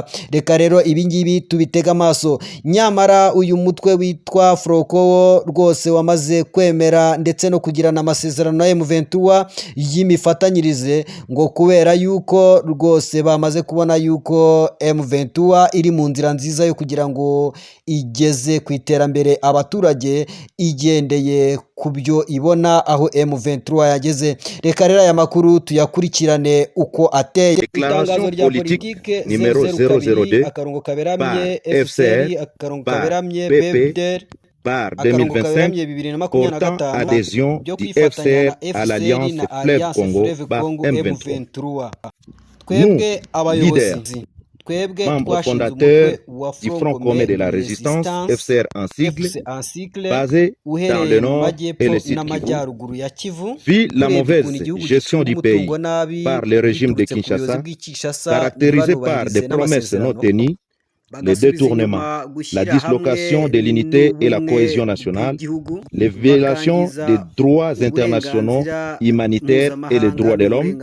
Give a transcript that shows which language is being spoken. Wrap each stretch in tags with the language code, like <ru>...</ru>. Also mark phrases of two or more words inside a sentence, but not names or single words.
<rw>Reka rero ibingibi tubitega amaso. Nyamara uyu mutwe witwa Froko rwose wamaze kwemera ndetse no kugirana amasezerano na M23 y'imifatanyirize, ngo kubera yuko rwose bamaze kubona yuko M23 iri mu nzira nziza yo kugira ngo igeze ku iterambere abaturage igendeye ku byo ibona aho M23 yageze. Reka rero aya makuru tuyakurikirane uko</rw> <fr>Déclaration politique numéro 002 par FCR par PP par 2025 portant adhésion du FCR à l'Alliance Fleuve Congo par M23. Nous, leaders, membre fondateur du Front commun de la résistance, FCR en sigle, basé dans le nord et le sud Kivu, vit la mauvaise gestion du pays par le régime de Kinshasa, caractérisé par des promesses non tenues, le détournement, la dislocation de l'unité et la cohésion nationale, les violations des droits internationaux humanitaires et des droits de l'homme.</fr>